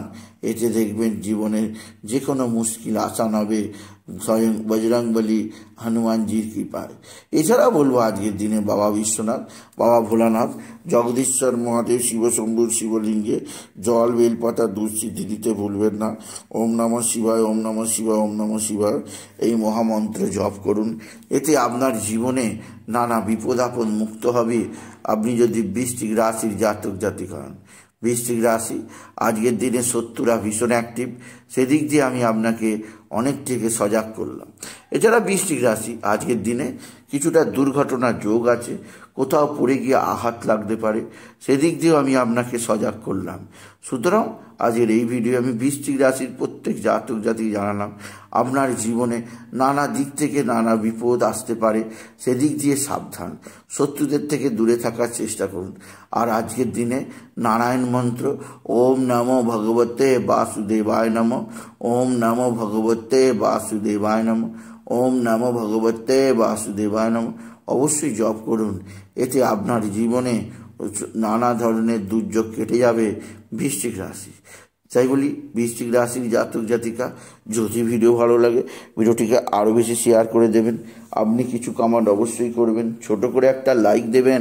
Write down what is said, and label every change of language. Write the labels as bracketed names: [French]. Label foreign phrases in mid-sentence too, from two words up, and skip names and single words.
[Bangla] এতে দেখবেন জীবনের যে কোনো মুশকিল আসান হবে স্বয়ং বজরংবলী হনুমানজির কৃপায়। এছাড়া বলবো আজকের দিনে বাবা বিশ্বনাথ, বাবা ভোলানাথ, জগদীশ্বর মহাদেব, শিবশম্ভুর শিবলিঙ্গে জল বেলপাতা দুধ সিদ্ধি দিতে ভুলবেন না। [Sanskrit] ওম নমঃ শিবায়, ওম নমঃ শিবায়, ওম নমঃ শিবায় [Bangla] এই মহামন্ত্র জপ করুন। এতে আপনার জীবনে নানা বিপদ আপদ মুক্ত হবে আপনি যদি বৃশ্চিক রাশির জাতক জাতিকা হন। বৃশ্চিক রাশি আজকের দিনে শত্রুরা ভীষণ অ্যাক্টিভ। সেদিক দিয়ে আমি আপনাকে অনেক থেকে সজাগ করলাম। এছাড়া বৃশ্চিক রাশি আজকের দিনে কিছুটা দুর্ঘটনার যোগ আছে। কোথাও পড়ে গিয়ে আঘাত লাগতে পারে, সেদিক দিয়েও আমি আপনাকে সজাগ করলাম। সুতরাং আজকের এই ভিডিও আমি বৃশ্চিক রাশির প্রত্যেক জাতক জাতিকে জানালাম আপনার জীবনে নানা দিক থেকে নানা বিপদ আসতে পারে, সেদিক দিয়ে সাবধান। শত্রুদের থেকে দূরে থাকার চেষ্টা করুন। আর আজকের দিনে নারায়ণ মন্ত্র [Sanskrit] ওম নমো ভগবতে বাসুদেবায় নমঃ, ওম নমো ভগবতে বাসুদেবায় নমঃ, ওম নমো ভগবতে বাসুদেবায় নমঃ [Bangla] অবশ্যই জপ করুন। এতে আপনার জীবনে নানা ধরনের দুর্যোগ কেটে যাবে বৃশ্চিক রাশি। তাই বলি বৃশ্চিক রাশির জাতক জাতিকা, যদি ভিডিও ভালো লাগে ভিডিওটিকে আরও বেশি শেয়ার করে দেবেন। আপনি কিছু কমেন্ট অবশ্যই করবেন, ছোট করে একটা লাইক দেবেন।